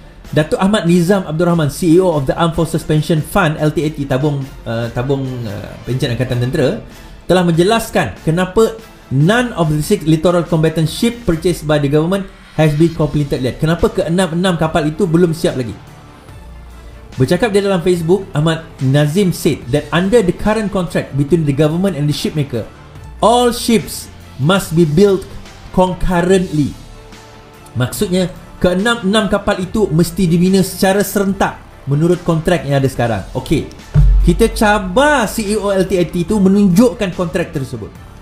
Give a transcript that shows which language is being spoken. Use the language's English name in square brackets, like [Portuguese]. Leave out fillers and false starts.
[English] Datuk Ahmad Nizam Abdul Rahman, CEO of the Armed Forces Pension Fund LTAT, [Malay] tabung pencen Angkatan Tentera, telah menjelaskan kenapa [English] none of the 6 littoral combatant ship purchased by the government has been completed yet. [Malay] Kenapa ke-6 kapal itu belum siap lagi? Bercakap di dalam Facebook, [English] Ahmad Nazim said that under the current contract between the government and the shipmaker, all ships must be built concurrently. [Malay] Maksudnya, ke-6 kapal itu mesti dibina secara serentak menurut kontrak yang ada sekarang. Okey, kita cabar CEO LTAT itu menunjukkan kontrak tersebut.